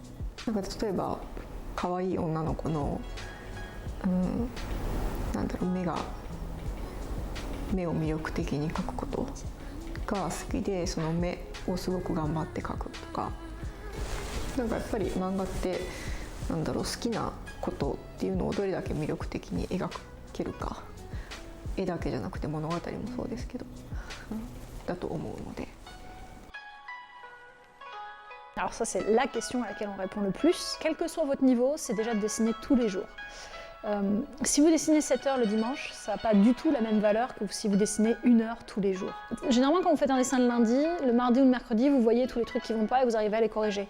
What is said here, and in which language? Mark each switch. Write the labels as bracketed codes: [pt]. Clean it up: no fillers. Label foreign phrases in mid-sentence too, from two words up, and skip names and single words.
[ja] なんか例えば可愛い女の子の目を魅力的に描くことが好きで、その目をすごく頑張って描くとか、なんかやっぱり漫画って好きなことっていうのをどれだけ魅力的に描けるか、絵だけじゃなくて物語もそうですけど、だと思うので。 [fr] Alors ça c'est la question à laquelle on répond le plus. Quel que soit votre niveau, c'est déjà de dessiner tous les jours. Si vous dessinez 7 heures le dimanche, ça n'a pas du tout la même valeur que si vous dessinez 1 heure tous les jours. Généralement quand vous faites un dessin le lundi, le mardi ou le mercredi, vous voyez tous les trucs qui vont pas et vous arrivez à les corriger.